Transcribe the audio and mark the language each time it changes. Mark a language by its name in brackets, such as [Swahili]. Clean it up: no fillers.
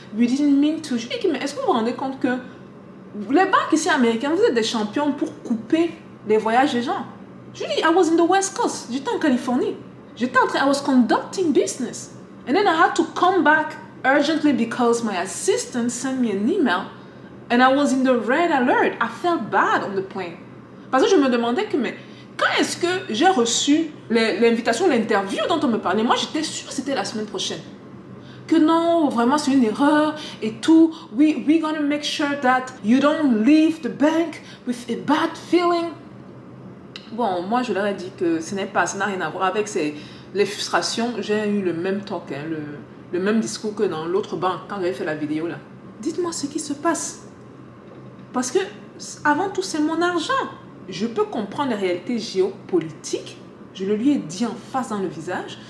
[English] We didn't mean to. [French] Je lui dis, mais est-ce que vous vous rendez compte que les banques ici américaines, vous êtes des champions pour couper les voyages des gens. Je lui dis, [English] I was in the West Coast. [French] J'étais en Californie. [English] I was conducting business. And then I had to come back urgently because my assistant sent me an email and I was in the red alert. I felt bad on the plane. [French] Parce que je me demandais que, mais quand est-ce que j'ai reçu l'invitation, l'interview dont on me parlait? Moi, j'étais sûre que c'était la semaine prochaine. Que non, vraiment, c'est une erreur et tout. [English] We're gonna make sure that you don't leave the bank with a bad feeling. [French] Bon, moi, je leur ai dit que ça n'a rien à voir avec les frustrations. J'ai eu le même talk, hein, le même discours que dans l'autre banque quand j'avais fait la vidéo là. Dites-moi ce qui se passe. Parce que, avant tout, c'est mon argent. Je peux comprendre les réalités géopolitiques. Je le lui ai dit en face dans le visage.